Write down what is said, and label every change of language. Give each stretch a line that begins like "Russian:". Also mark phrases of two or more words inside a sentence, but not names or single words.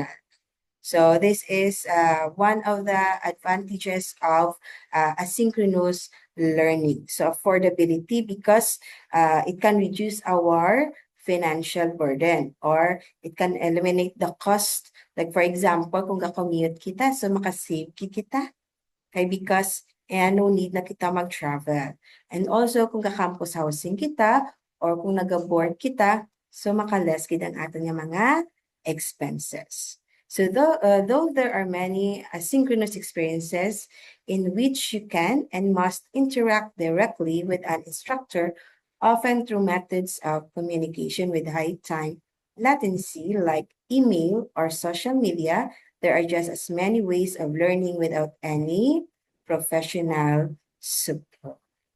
English: So this is one of the advantages of asynchronous learning. So affordability because it can reduce our financial burden or it can eliminate the cost. Like for example,
Hiligaynon: kung ga-commute kita, so makasave kita.
English: Okay, because no need
Hiligaynon: na kita mag-travel.
English: And also,
Hiligaynon: kung ka-campus housing kita or kung nag-board kita, so makaless kita ang ating mga expenses.
English: So though there are many asynchronous experiences in which you can and must interact directly with an instructor, often through methods of communication with high time latency like email or social media, there are just as many ways of learning without any professional support.